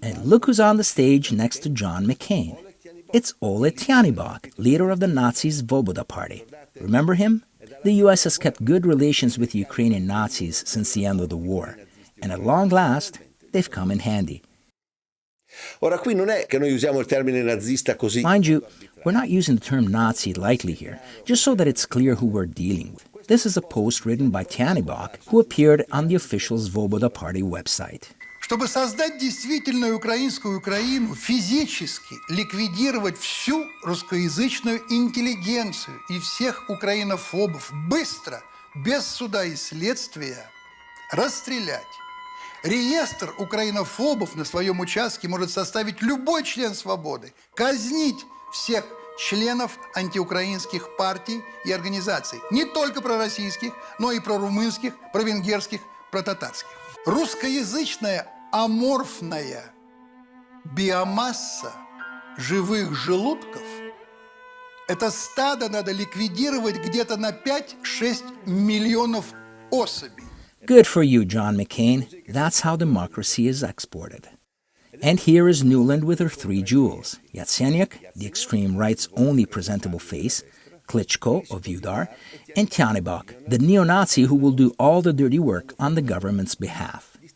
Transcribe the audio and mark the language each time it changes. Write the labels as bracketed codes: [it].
[en] And look who's on the stage next to John McCain. It's Ole Taniebok, leader of the Nazi Svoboda Party. Remember him? The U.S. has kept good relations with the Ukrainian Nazis since the end of the war. And at long last, they've come in handy. [it] Ora qui non è che noi usiamo il termine nazista così. [en] Mind you, we're not using the term Nazi lightly here, just so that it's clear who we're dealing with. This is a post written by Taniebok, who appeared on the official Svoboda Party website. [ru] Чтобы создать действительную украинскую Украину, физически ликвидировать всю русскоязычную интеллигенцию и всех украинофобов быстро, без суда и следствия, расстрелять. Реестр украинофобов на своем участке может составить любой член «Свободы», казнить всех членов антиукраинских партий и организаций, не только пророссийских, но и прорумынских, провенгерских, протатарских. Русскоязычная аморфная биомасса живых желудков – это стадо надо ликвидировать где-то на 5-6 миллионов особей. [en] Good for you, John McCain. That's how democracy is exported. And here is Nuland with her 3 jewels. Yatsenyuk, the extreme right's only presentable face, Klitschko of Udar, and Taniebok, the neo-Nazi who will do all the dirty work on the government's behalf.